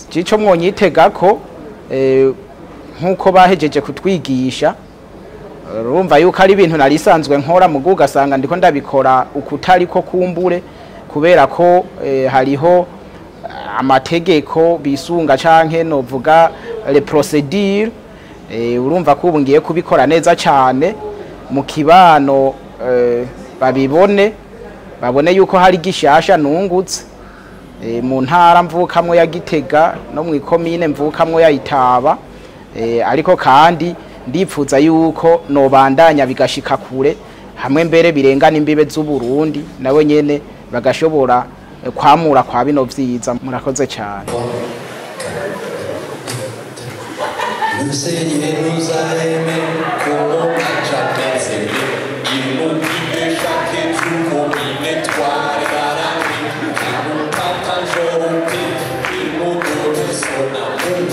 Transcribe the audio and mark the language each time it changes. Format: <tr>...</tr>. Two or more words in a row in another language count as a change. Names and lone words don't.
<rn>Cico mwonyitega ko nkuko bahejeje kutwigisha urumva yuko ari ibintu nari isanzwe nkora mugo ugasanga ndiko ndabikora ukutari ko kumbure kubera ko hariho amategeko bisunga canke novuga</rn> <fr>les procédures</fr> <rn>urumva ko ubu ngiye kubikora neza cyane mu kibano babibone babone yuko hari gishasha nungutse mu ntara mvukamwe ya Gitega no mu ikomine mvukamwe ya Itaba ariko kandi ndipfuza yuko nobandanya bigashika kure hamwe mbere birengana imbibe z'u Burundi nawe nyene bagashobora kwamura kwa bino vyiza murakoze cyane.</rn> <fr>Le Seigneur nous a aimés comme on n'a jamais aimé. Il nous guide chaque jour comme une étoile dans la nuit. Il nous partage au paix, il nous donne son amour.</fr>